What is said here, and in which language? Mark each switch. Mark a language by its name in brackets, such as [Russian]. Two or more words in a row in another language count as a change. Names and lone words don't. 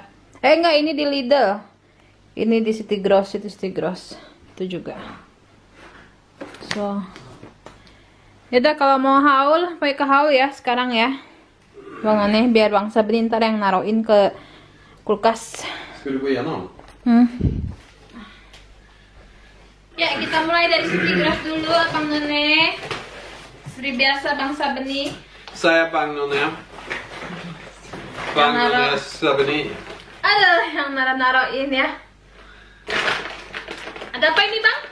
[Indonesian] Enggak, ini di Lidl. Ini di City Gross, itu City Gross. Itu juga. So, yaudah kalau mau haul, pakai ke haul ya sekarang ya. Bang Aneh, biar Bang Sabri ntar yang naruhin ke kulkas. [Swedish] Ska du gå igenom? [Indonesian] Ya, kita mulai dari City Gross dulu, Bang Nene. Seperti biasa Bang Sabeni. Saya Bang None. Bang None Sabeni. Ada yang naruhin ya. Ada apa ini Bang?